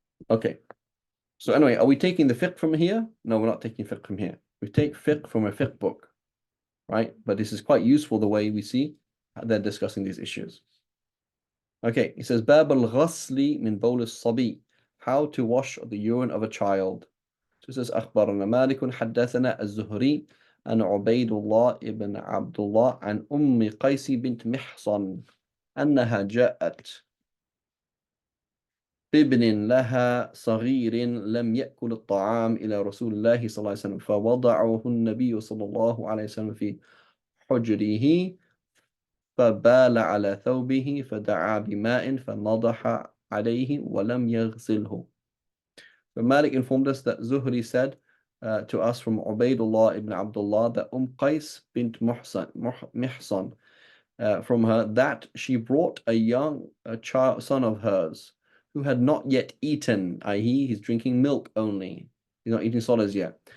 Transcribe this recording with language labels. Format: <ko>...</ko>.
<en>Okay. So anyway, are we taking the fiqh from here? No, we're not taking fiqh from here. We take fiqh from a fiqh book, right? But this is quite useful the way we see they're discussing these issues. Okay, it says Bab al-ghasli min bowl as-sabi, how to wash the urine of a child. So it says</en> <ar>أخبرنا مالك حدثنا الزهري عن عبيد الله ابن عبد الله عن أم قيس بنت محصن أنها جاءت بابن لها صغير لم يأكل الطعام إلى رسول الله صلى الله عليه وسلم فوضعه النبي صلى الله عليه وسلم في حجره فبال على ثوبه فدعا بماء فنضح عليه ولم يغسله.</ar> <en>But Malik informed us that Zuhri said to us from Ubaidullah ibn Abdullah that Qais bint Mihsan from her that she brought a child son of hers who had not yet eaten, i.e., he's drinking milk only. He's not eating solids yet.</en>